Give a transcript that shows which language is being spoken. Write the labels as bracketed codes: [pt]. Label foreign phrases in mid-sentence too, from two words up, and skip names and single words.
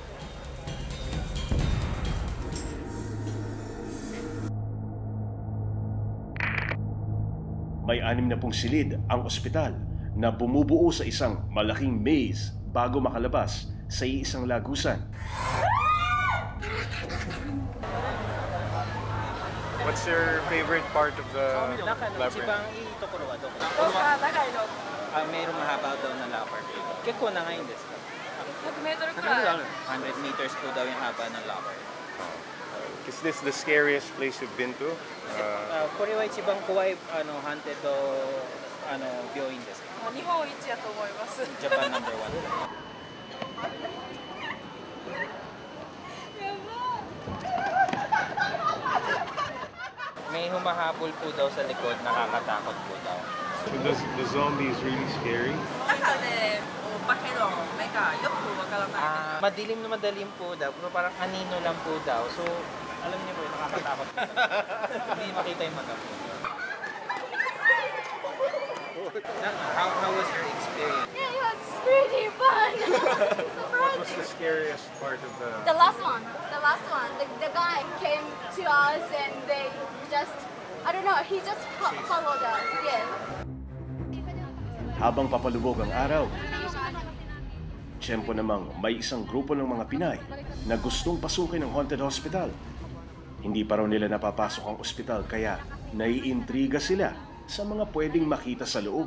[tl] May 6 na pong silid ang ospital na bumubuo sa isang malaking maze bago makalabas sa iisang lagusan. [en] What's your favorite part of the labyrinth? [tl] メール mahaba daw na locker. [ja] 結構長いんですか？100 meter くらい。 [tl] 100 meters po daw yung haba ng locker. [en] Is this the scariest place you've been to? [ja] これは一番怖いハンテッド病院ですか？日本一やと思います。 [en] Japan number 1. [tl] May humahabol po daw sa likod, nakakatakot po daw. [en] So the zombies really scary? [ja] 中でお化けの目がよくわからない。 [tl] Madilim na madilim po daw, pero parang anino lang po daw. So, alam niyo po, nakakatakot. Hindi makita yung mata po. [en] How was your experience? It was really fun. What was the scariest part of The last one. The guy came to us and they just, I don't know, he just followed us. Yeah. [tl] Habang papalubog ang araw, tiyempo namang may isang grupo ng mga Pinay na gustong pasukin ang haunted hospital. Hindi pa raw nila napapasok ang ospital kaya naiintriga sila sa mga pwedeng makita sa loob.